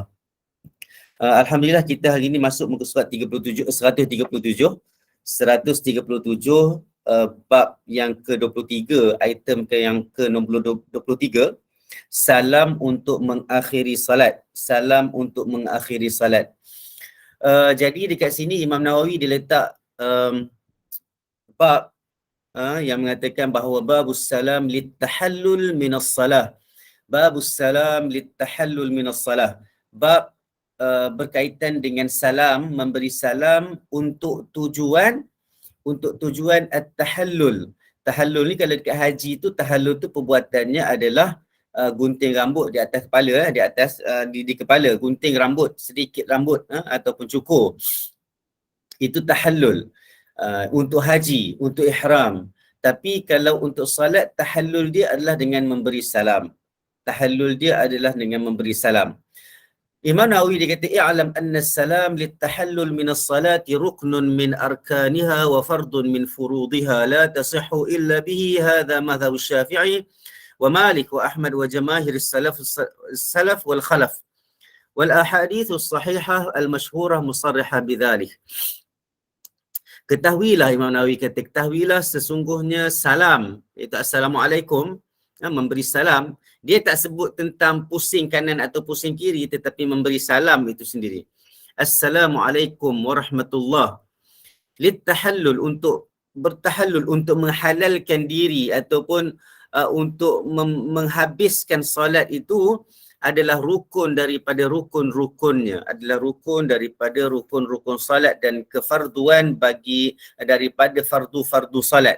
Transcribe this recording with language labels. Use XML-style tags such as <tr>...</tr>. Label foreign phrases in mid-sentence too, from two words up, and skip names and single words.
<ms>Alhamdulillah, kita hari ini masuk muka surat 137 bab yang ke-23, item yang ke-23, salam untuk mengakhiri salat. Salam untuk mengakhiri salat. Jadi dekat sini Imam Nawawi dia letak bab yang mengatakan bahawa</ms> <ar>باب السلام للتحلل من الصلاة. باب السلام للتحلل من الصلاة.</ar> <ms>Bab berkaitan dengan salam, memberi salam untuk tujuan at-tahallul. Tahallul ni kalau dekat haji tu, tahallul tu perbuatannya adalah gunting rambut di atas kepala, di atas di kepala, gunting rambut, sedikit rambut ataupun cukur. Itu tahallul untuk haji, untuk ihram. Tapi kalau untuk salat, tahallul dia adalah dengan memberi salam. Tahallul dia adalah dengan memberi salam. Imam Nawawi dia kata,</ms> <ar>اعلم أن السلام للتحلل من الصلاة ركن من أركانها وفرض من فروضها لا تصح إلا به. هذا مذهب الشافعي ومالك وأحمد وجماهير السلف والخلف. والأحاديث الصحيحة المشهورة مصرحة بذلك.</ar> <ms>Ketahuilah, Imam Nawawi kata, ketahuilah sesungguhnya salam, iaitu assalamualaikum, memberi salam, dia tak sebut tentang pusing kanan atau pusing kiri, tetapi memberi salam itu sendiri.</ms> <ar>السلام عليكم ورحمة الله.</ar> <ms>Litahallul, untuk bertahallul, untuk menghalalkan diri ataupun untuk menghabiskan solat itu adalah rukun daripada rukun-rukunnya, adalah rukun daripada rukun-rukun solat dan kefarduan bagi daripada fardu-fardu solat.</ms>